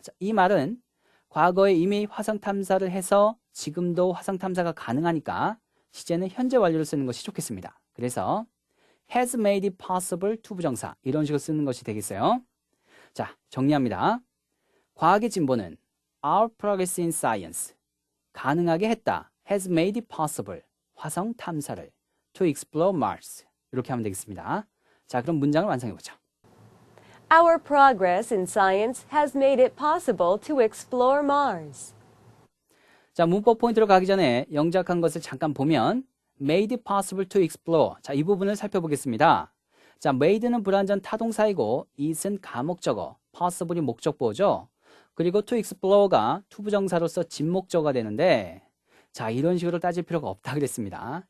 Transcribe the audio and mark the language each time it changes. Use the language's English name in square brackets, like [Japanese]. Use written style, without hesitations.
[Korean] 자, 이 말은 과거에 이미 화성 탐사를 해서 지금도 화성 탐사가 가능하니까 시제는 현재 완료를 쓰는 것이 좋겠습니다. 그래서 [English] has made it possible [Korean] 투부정사 이런 식으로 쓰는 것이 되겠어요. 자, 정리합니다. 과학의 진보는 [English] our progress in science [Korean] 가능하게 했다. [English] has made it possible [Korean] 화성 탐사를 [English] to explore Mars [Korean] 이렇게 하면 되겠습니다. 자, 그럼 문장을 완성해 보죠. [English] Our progress in science has made it possible to explore Mars. [Korean] 자, 문법 포인트로 가기 전에 영작한 것을 잠깐 보면 [English] made it possible to explore. [Korean] 자, 이 부분을 살펴보겠습니다. 자, made는 불완전 타동사이고 it은 가목적어, possible이 목적보죠. 그리고 to explore가 투부정사로서 진목적어가 되는데 자, 이런 식으로 따질 필요가 없다 그랬습니다.